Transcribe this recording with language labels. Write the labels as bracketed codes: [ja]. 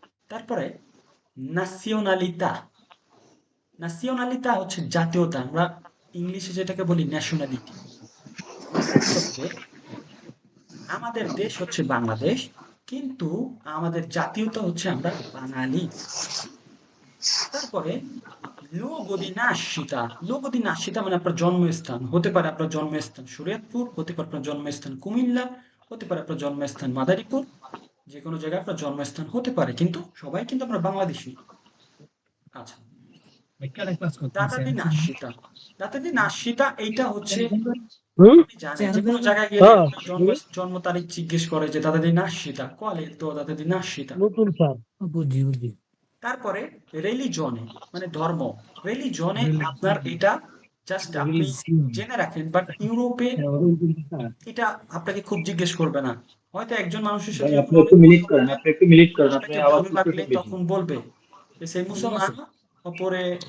[bn] তারপরে নাসিওনালিতা, নাসিওনালিতা হচ্ছে জাতীয়তা, আমরা ইংলিশে যেটাকে বলি ন্যাশনালিটি। মনে রাখতে হবে আমাদের দেশ হচ্ছে বাংলাদেশ, কিন্তু আমাদের জাতীয়তা হচ্ছে আমরা বাঙালি। তারপরে luogo di nascita, luogo di nascita মানে আপনার জন্মস্থান। হতে পারে আপনার জন্মস্থান শরীয়তপুর, হতে পারে আপনার জন্মস্থান কুমিল্লা, হতে পারে আপনার জন্মস্থান মাদারীপুর, যে কোনো জায়গায় আপনার জন্মস্থান হতে পারে, কিন্তু সবাই কিন্তু আমরা বাংলাদেশী। আচ্ছা, data di nascita, data di nascita এইটা হচ্ছে, হুম, আপনি জানেন যে কোনো জায়গায় গেলে হ্যাঁ, আপনার জন্ম তারিখ জিজ্ঞেস করে যে [it] data di nascita, qual è il tuo data di nascita। [bn] নতুন স্যার। বুঝি বুঝি। তারপরে রিলিজনে মানে ধর্ম, রিলিজনে আপনার এটা জাস্ট আপনি জেনে রাখেন, বাট ইউরোপে এটা আপনাকে খুব জিজ্ঞেস করবে না। হয়তো একজন মানুষের সাথে যখন অনেক কথা বলবেন, আপনাকে ভালো লাগলে তখন বলবে যে সেই মুসলমান, ওপরে